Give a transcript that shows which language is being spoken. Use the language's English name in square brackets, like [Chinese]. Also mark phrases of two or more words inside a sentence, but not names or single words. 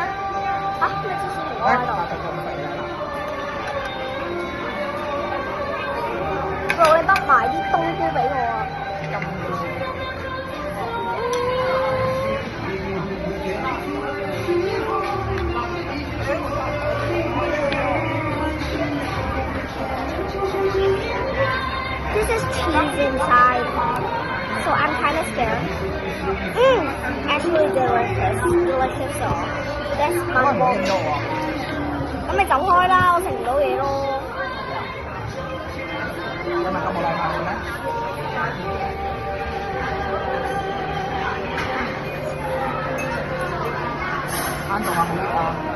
[Cantonese] 嚇咩芝士甜糕喺度？你畢埋啲冬菇俾我啊！ [English] This is cheese inside, so I'm kind of scared. Actually delicious sauce. That's my bowl. [Cantonese] 咁你走開啦，我食唔到嘢咯。有咪咁冇禮貌嘅咩？啱仲話好熱啊！